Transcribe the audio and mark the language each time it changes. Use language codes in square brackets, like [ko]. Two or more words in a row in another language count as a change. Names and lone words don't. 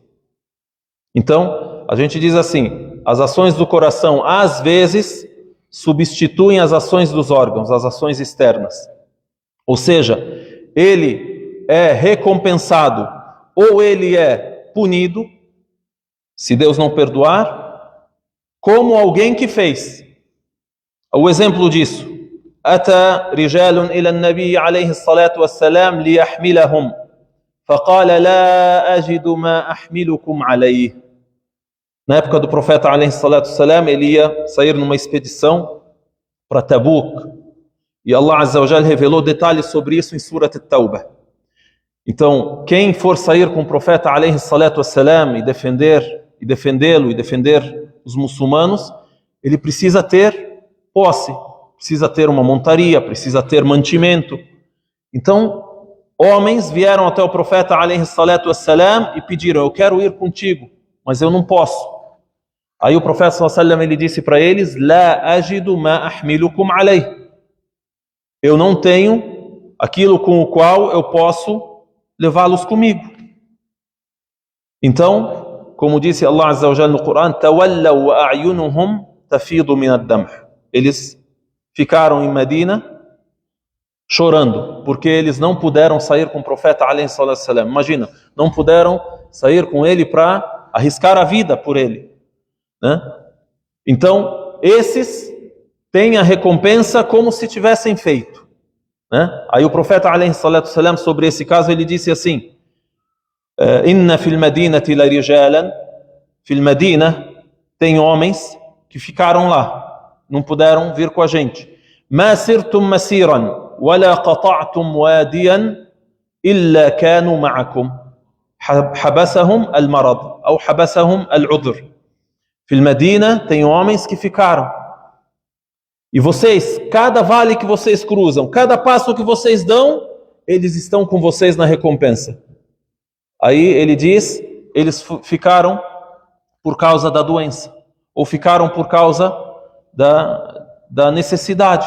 [pt] Então, a gente diz assim, as ações do coração às vezes substituem as ações dos órgãos, as ações externas. Ou seja, ele é recompensado ou ele é punido, se Deus não perdoar, como alguém que fez. O exemplo disso: [ar] أتى رجال إلى النبي عليه الصلاة والسلام ليحملهم فقال لا أجد ما أحملكم عليه. [pt] Na época do profeta [ar] عليه الصلاة والسلام, [pt] ele ia sair numa expedição para Tabuk. E Allah [ar] عز وجل [pt] revelou detalhes sobre isso em Surat At-Tawbah. Então, quem for sair com o profeta [ar] عليه الصلاة والسلام [pt] e defendê-lo e defender os muçulmanos, ele precisa ter posse, precisa ter uma montaria, precisa ter mantimento. Então, homens vieram até o profeta [ar] عليه الصلاة والسلام [pt] e pediram: eu quero ir contigo, mas eu não posso. Aí o profeta [ar] صلى الله عليه وسلم, [pt] ele disse para eles: [ar] لا أجد ما أحملكم عليه. [pt] Eu não tenho aquilo com o qual eu posso levá-los comigo. Então, como disse Allah [ar] عز وجل [pt] no Corão, [ar] تولوا وأعينهم تفيض من الدمع'. [pt] Eles ficaram em Medina chorando, porque eles não puderam sair com o profeta [ar] عليه الصلاة والسلام. [pt] Imagina, não puderam sair com ele para arriscar a vida por ele, né? Então, esses têm a recompensa como se tivessem feito, né? Aí o profeta [ar] عليه الصلاة والسلام, [pt] sobre esse caso, ele disse assim: [ar] إن في المدينة لرجالا, في المدينة [pt] tem homens que ficaram lá, não puderam vir com a gente. [ar] ما سرتم مسيرا ولا قطعتم واديا إلا كانوا معكم حبسهم المرض أو حبسهم العذر. في المدينة [pt] tem homens que ficaram. E vocês, cada vale que vocês cruzam, cada passo que vocês dão, eles estão com vocês na recompensa. Aí ele diz, eles ficaram por causa da doença, ou ficaram por causa da necessidade.